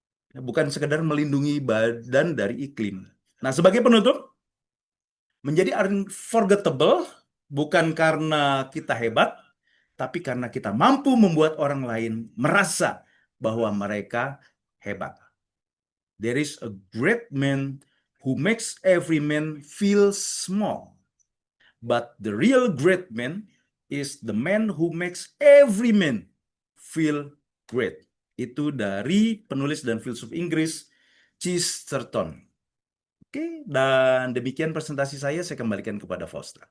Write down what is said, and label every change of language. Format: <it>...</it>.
<id>Bukan sekedar melindungi badan dari iklim. Nah, sebagai penutup, menjadi unforgettable bukan karena kita hebat, tapi karena kita mampu membuat orang lain merasa bahwa mereka hebat.</id> <en>There is a great man who makes every man feel small. But the real great man is the man who makes every man feel great.</en> <id>Itu dari penulis dan filsuf Inggris Chesterton. Oke, dan demikian presentasi saya kembalikan kepada Faustra.</id>